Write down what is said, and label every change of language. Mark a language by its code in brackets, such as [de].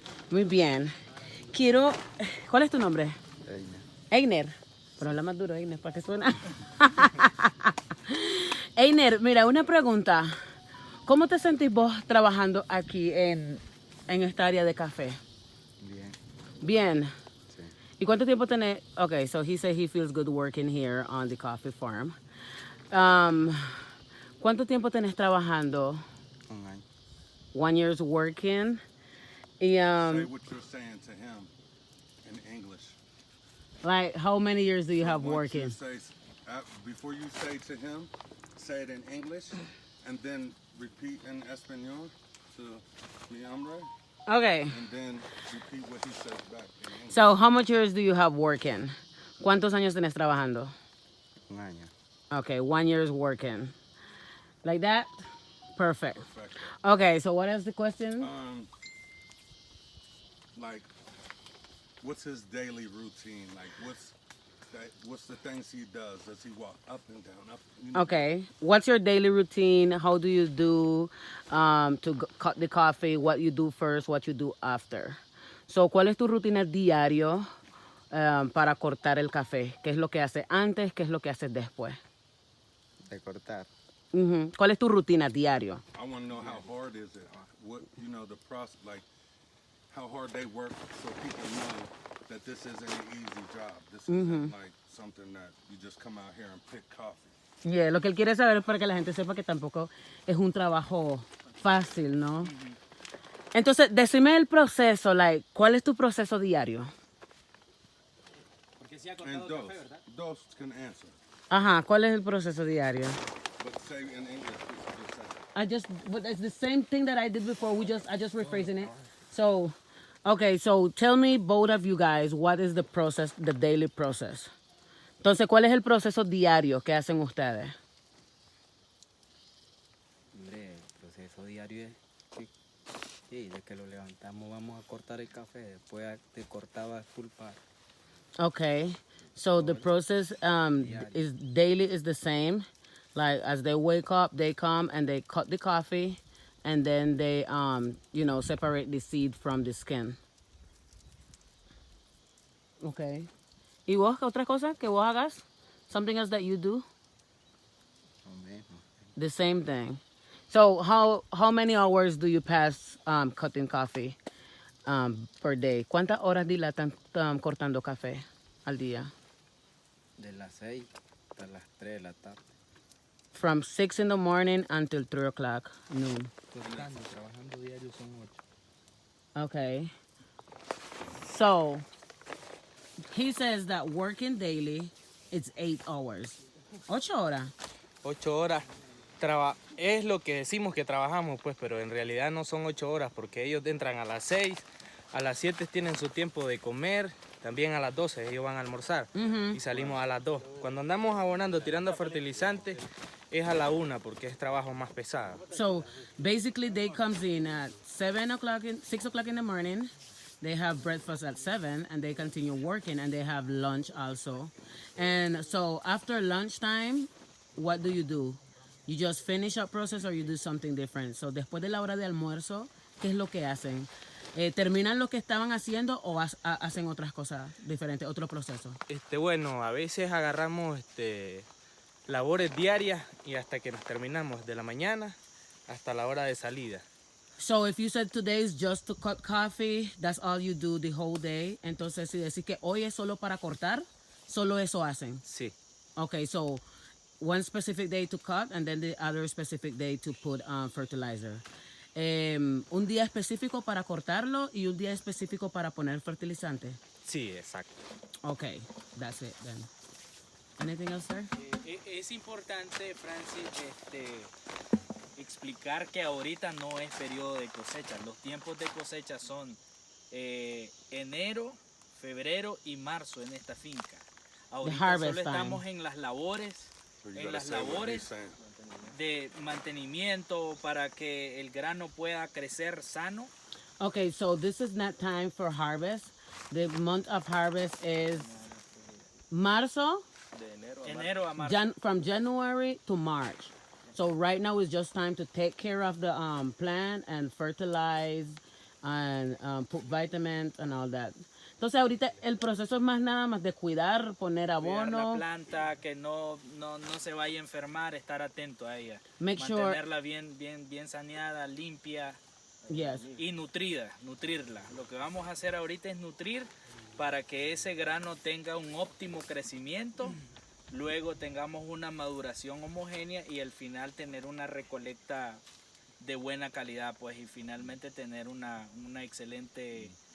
[es] Muy bien. Quiero... ¿Cuál es tu nombre? Einer. Pero habla más duro, Einer, para que suena. Einer, mira, una pregunta. ¿Cómo te sentís vos trabajando aquí en esta área de café? Bien, Bien. sí. ¿Y cuánto tiempo tenés? [en] Okay, so he said he feels good working here on the coffee farm. [es] ¿Cuánto tiempo tenés trabajando? Un año. [en] 1 year's working. Y, Say what you're saying to him. in English. Like, how many years do you So have once working? you say, before you say to him, say it in English, and then repeat in Espanol to [es] mi hombre, [en] Okay. and then repeat what he says back in English. So, how much years do you have working? [es] ¿Cuántos años tienes trabajando? Un año. [en] Okay, 1 year is working. Like that? Perfect. [es] Perfecto. [en] Okay, so what is the question? Like, what's his daily routine? Like, what's the things he does? Does he walk up and down, up? You know? Okay. What's your daily routine? How do you do cut the coffee? What you do first, what you do after. [es] So, ¿cuál es tu rutina diario para cortar el café? ¿Qué es lo que hace antes? ¿Qué es lo que haces después? De cortar. ¿Cuál es tu rutina diario? [en] I want to know how hard is it? What, you know, the process, like how hard they work, so people know that this isn't an easy job. This isn't like something that you just come out here and pick coffee. [es] Yeah, lo que él quiere saber es para que la gente sepa que tampoco es un trabajo fácil, ¿no? Entonces, decime el proceso, like, ¿cuál es tu proceso diario? Porque sí ha [en] And [es] cortado café, ¿verdad? [en] those can answer. [es] Ajá, ¿cuál es el proceso diario? [en] But say in English, just say. But it's the same thing that I did before. I just rephrasing it. So, okay, so tell me, both of you guys, what is the process, the daily process? [es] Entonces, ¿cuál es el proceso diario que hacen ustedes? Hombre, el proceso diario es que, sí, de que lo levantamos, vamos a cortar el café, después te cortaba full par. [en] Okay, so the process is daily is the same. Like, as they wake up, they come and they cut the coffee, and then they separate the seed from the skin. Okay. [es] ¿Y vos, otra cosa que vos hagas? [en] Something else that you do? [es] Lo mismo. [en] The same thing. So how many hours do you pass cutting coffee per day? [es] ¿Cuántas horas dilatan cortando café al día? De las 6 hasta las 3 de la tarde. [en] From 6 in the morning until 3 o'clock noon. [es] Cortando, trabajando diario son 8. [en] Okay. So he says that working daily, it's 8 hours. [es] 8 horas. 8 horas. Es lo que decimos que trabajamos, pues, pero en realidad no son 8 horas porque ellos entran a las 6, a las 7 tienen su tiempo de comer, también a las 12 ellos van a almorzar y salimos a las 2. Cuando andamos abonando, tirando fertilizantes, es a la 1 porque es trabajo más pesado. [en] So basically they comes in at 6 o'clock in the morning. They have breakfast at 7 and they continue working, and they have lunch also. And so after lunchtime, what do? You just finish up process or you do something different? [es] So después de la hora de almuerzo, ¿qué es lo que hacen? ¿Terminan lo que estaban haciendo o hacen otras cosas diferentes, otro proceso? Bueno, a veces agarramos labores diarias y hasta que nos terminamos de la mañana hasta la hora de salida. [en] So if you said today is just to cut coffee, that's all you do the whole day. [es] Entonces, si decís que hoy es solo para cortar, solo eso hacen. Sí. [en] Okay, so one specific day to cut and then the other specific day to put fertilizer. [es] Un día específico para cortarlo y un día específico para poner fertilizante. Sí, exacto. [en] Okay, that's it then. Anything else, sir? [es] Es importante, Francis, explicar que ahorita no es periodo de cosecha. Los tiempos de cosecha son enero, febrero y marzo en esta finca. Ahorita solo estamos en las labores, [en] So you gotta say what he's saying. [es] de mantenimiento para que el grano pueda crecer sano. [en] Okay, so this is not time for harvest. The month of harvest is Marzo, [es] Enero a marzo. [en] from January to March. So right now is just time to take care of the plant and fertilize and put vitamins and all that. [es] Entonces ahorita el proceso es más nada más de cuidar, poner Cuidar la abono. planta, que no se vaya a enfermar, estar atento a ella. [en] Make sure- [es] Mantenerla bien saneada, limpia [en] Yes. [es] y nutrirla. Lo que vamos a hacer ahorita es nutrir para que ese grano tenga un óptimo crecimiento, luego tengamos una maduración homogénea y al final tener una recolecta de buena calidad, pues, y finalmente tener una excelente